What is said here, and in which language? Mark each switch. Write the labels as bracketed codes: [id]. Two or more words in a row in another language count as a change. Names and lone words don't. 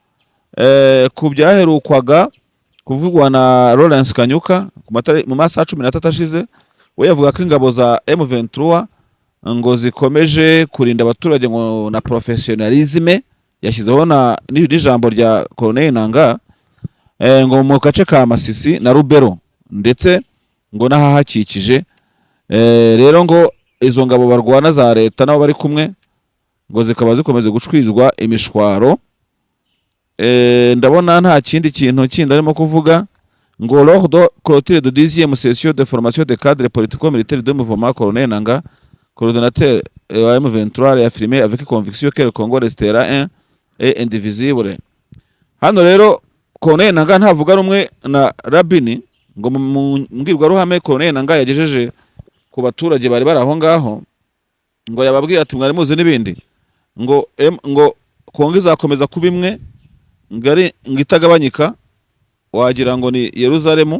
[rw] ku byaherukwaga kuvugwa na Lawrence Kanyuka mu masaha 13 ashize we yavuga ko ingabo za M23 ngo zikomeje kurinda abaturage ngo na professionalisme yashyizeho n'ijambo rya Colonel Nanga ngo mu gace ka Masisi na Rubero ndetse ngo nahahakikije rero ngo izo ngabo barwana za leta nabo bari kumwe ngo zikaba zikomeze gucwizwa imishwaro. Ndabona nta kindi kintu kindi arimo kuvuga ngo [fr] lors de clôture de 10e session de formation de cadre politico-militaire de mouvement Colonel Nanga coordonnateur wa M23 a affirmé avec conviction que le Congo restera un et indivisible. [rw] Hano rero Colonel Nanga ntavuga rumwe na Rabini ngo mbwirwa ruhame Colonel Nanga yagejeje ku baturage bari baraho ngaho ngo yababwiye ati mwari muzi n'ibindi ngo Kongo izakomeza kuba imwe ngari ngitagabanyika wagira ngo ni Yerusalemu.